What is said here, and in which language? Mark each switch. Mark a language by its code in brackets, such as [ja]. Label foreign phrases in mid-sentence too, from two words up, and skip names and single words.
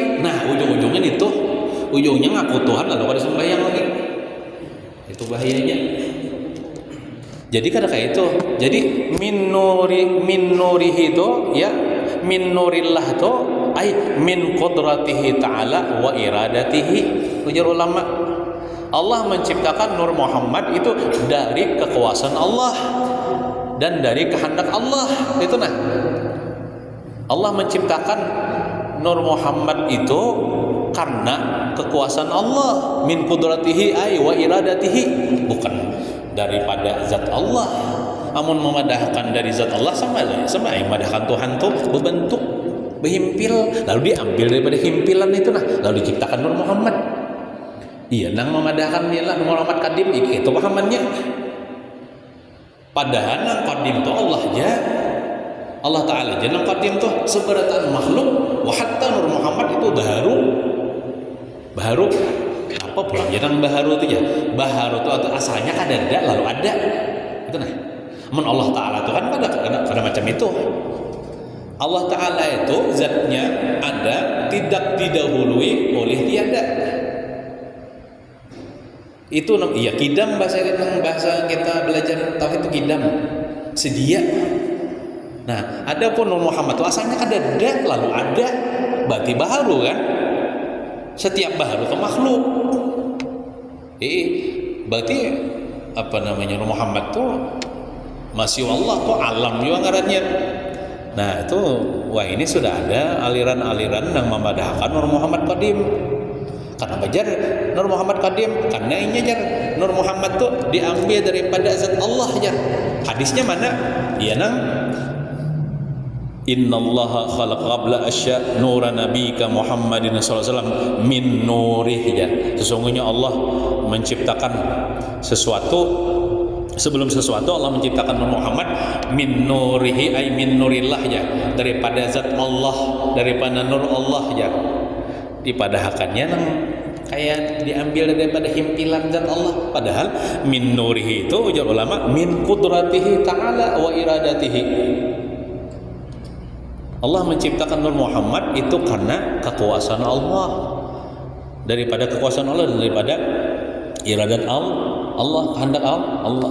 [id] Nah, ujung-ujungnya itu, ujungnya ngaku Tuhan lalu ada sembahyang lagi. [bjn] Itu bahayanya. Jadi kada kayak itu. [ar] Jadi من نوره itu, ya, من نور الله itu أي من قدرته تعالى وإرادته. [id] Ujar ulama, Allah menciptakan Nur Muhammad itu dari kekuasaan Allah dan dari kehendak Allah. Itu nah, Allah menciptakan Nur Muhammad itu karena kekuasaan Allah, [ar] من قدرته أي وإرادته, bukan daripada zat Allah. [bjn] Amun memadahkan dari zat Allah sama yang memadahkan Tuhan tuh berbentuk berhimpil, lalu diambil daripada himpilan itu nah, lalu diciptakan Nur Muhammad. Iya, nang memadahkan ialah Nur Muhammad qadim, itu pahamannya. Padahal nang qadim itu Allah aja, Allah Ta'ala aja nang qadim tuh seberatan makhluk. Wa hatta Nur Muhammad itu baharu apa pulang jangan baharu itu ya, baharu itu asalnya kan ada lalu ada itu nah. [id] Men Allah Ta'ala itu kan pada macam itu. Allah Ta'ala itu zatnya ada, tidak didahului oleh tiada. Itu iya kidam, bahasa kita belajar tauhid itu kidam, sedia. Nah, adapun Nur Muhammad itu asalnya ada lalu ada, berarti baharu kan? Setiap baharu itu makhluk. [bjn] Berarti apa namanya, Nur Muhammad tuh masih Allah tuh alam juga ngarannya. [id] Nah itu, wah ini sudah ada aliran-aliran yang memadahkan Nur Muhammad Qadim. [bjn] Kenapa jar Nur Muhammad Qadim? Karena ini jar Nur Muhammad tuh diambil daripada zat Allah jar. [id] Hadisnya mana? [bjn] Iya nang, [ar] إن الله خلق قبل الأشياء نور نبيك محمد صلى الله عليه وسلم من نوره ya. [id] Sesungguhnya Allah menciptakan sesuatu, sebelum sesuatu Allah menciptakan Nur Muhammad [ar] من نوره أي من نور الله [id] ya, daripada zat Allah, daripada nur Allah ya. [bjn] Dipadahakannya nang kayak diambil daripada himpilan zat Allah, padahal [ar] من نوره [bjn] itu ujar ulama [ar] من قدرته تعالى وإرادته. [id] Allah menciptakan Nur Muhammad itu karena kekuasaan Allah, daripada kekuasaan Allah, daripada iradat Allah, kehendak Allah.